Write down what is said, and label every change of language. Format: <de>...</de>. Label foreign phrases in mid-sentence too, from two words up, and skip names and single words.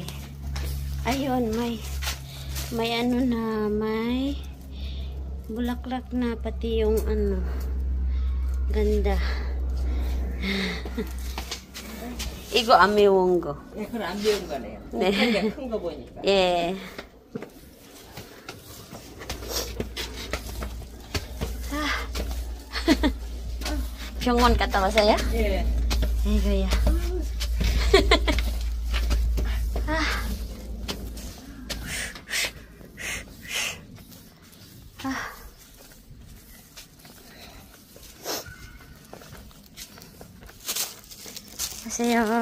<tl>Ayun, may Bulaklak na, pati yung ano. Ganda.</tl> <ko>이거 안 매운 거. 예, 그건 안 매운 거네요. 네. 큰 거 보니까. 예. 병원 갔다 왔어요? 예. 아이고야.</ko> <tl>Masaya.</tl>